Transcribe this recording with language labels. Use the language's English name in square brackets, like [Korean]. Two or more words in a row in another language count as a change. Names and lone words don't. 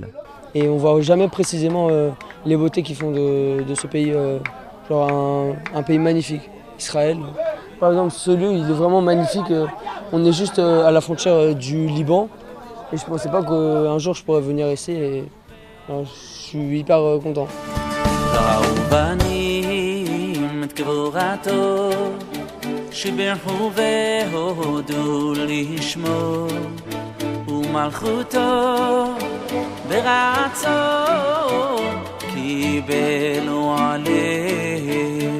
[French] Et on voit jamais précisément les beautés qui font de ce pays, genre un pays magnifique, Israël. Par exemple, ce lieu, il est vraiment magnifique. On est juste à la frontière du Liban et je ne pensais pas qu'un jour je pourrais venir ici et alors, je suis hyper content. [Hebrew] גבורתו שברכו והודו לשמו ומלכותו ברצון קיבלו עליהם.